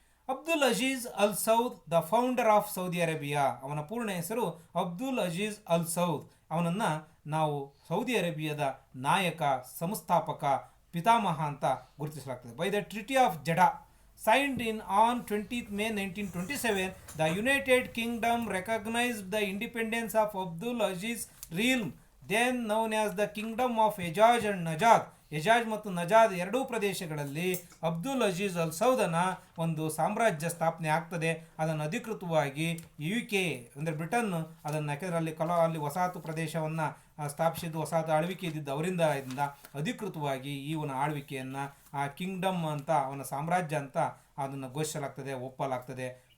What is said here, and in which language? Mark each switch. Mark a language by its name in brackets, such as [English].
[English] Abdul Aziz Al Saud, the founder of Saudi Arabia. [Kannada] ಅವನ ಪೂರ್ಣ ಹೆಸರು ಅಬ್ದುಲ್ ಅಜೀಜ್ ಅಲ್ ಸೌದ್. ಅವನನ್ನು ನಾವು ಸೌದಿ ಅರೇಬಿಯಾದ ನಾಯಕ, ಸಂಸ್ಥಾಪಕ, ಪಿತಾಮಹ ಅಂತ ಗುರುತಿಸಲಾಗ್ತದೆ. [English] By the treaty of Jeddah signed in on 20th May 1927, the United Kingdom recognized the independence of Abdul Aziz realm, then known as the Kingdom of Hejaz and Najad. [Kannada] Ajaz ಮತ್ತು ನಜಾದ್ ಎರಡೂ ಪ್ರದೇಶಗಳಲ್ಲಿ ಅಬ್ದುಲ್ ಅಜೀಜ್ ಅಲ್ ಸೌದನ ಒಂದು ಸಾಮ್ರಾಜ್ಯ ಸ್ಥಾಪನೆ ಆಗ್ತದೆ. ಅದನ್ನು ಅಧಿಕೃತವಾಗಿ UK ಅಂದರೆ ಬ್ರಿಟನ್ ಅದನ್ನು, ಯಾಕೆಂದರೆ ಅಲ್ಲಿ ವಸಾಹತು ಪ್ರದೇಶವನ್ನು ಸ್ಥಾಪಿಸಿದ್ದು, ವಸಾಹತು ಆಳ್ವಿಕೆ ಇದ್ದಿದ್ದು ಅವರಿಂದ ಅಧಿಕೃತವಾಗಿ ಇವನ ಆಳ್ವಿಕೆಯನ್ನು ಆ ಕಿಂಗ್ಡಮ್ ಅಂತ, ಅವನ ಸಾಮ್ರಾಜ್ಯ ಅಂತ ಅದನ್ನು ಘೋಷಿಸಲಾಗ್ತದೆ, ಒಪ್ಪಲಾಗ್ತದೆ.